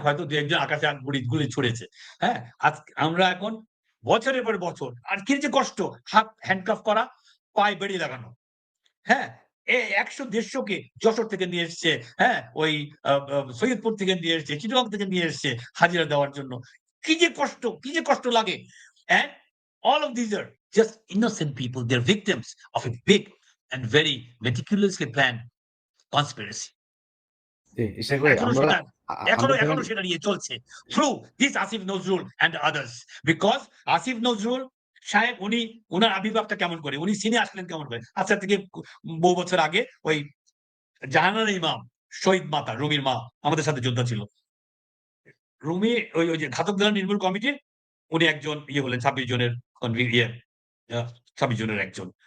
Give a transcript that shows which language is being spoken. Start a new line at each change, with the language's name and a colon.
Bangla: হয়তো ২-১ জন আকাশে গুলি ছুড়েছে। হ্যাঁ? আমরা এখন বছরের পর বছর আর কি যে কষ্ট, হাত হ্যান্ডকাফ করা, পায়ে বেড়ি লাগানো।" হ্যাঁ? ১০০-১৫০ কে যশোর থেকে নিয়ে এসছে, হ্যাঁ? ওই আ আ সৈয়দপুর থেকে নিয়ে এসছে, চিটাগং থেকে নিয়ে এসছে হাজিরা দেওয়ার জন্য। কি যে কষ্ট লাগে।
English: And all of these are just innocent people. They're victims of a big and very meticulously planned conspiracy.
Bangla: জি, ইশাক ভাই এখনো আমরা সেটা আমরা ধরেন এখনো সেটা নিয়ে চলছে।
English: Through this Asif Nazrul and others. Because
Bangla: Asif Nazrul সাহেব উনার আবির্ভাবটা কেমন করে? উনি সিনে আসলেন কেমন করে? আজকে থেকে বহু বছর আগে ওই জাহানারা ইমাম, শহীদ মাতা, রুমির মা আমাদের সাথে যোদ্ধা ছিল। রুমি ওই যে ঘাতক দল নির্মূল কমিটির উনি একজন ইয়ে হলেন ২৬ জনের ইয়ে আ ২৬ জনের একজন।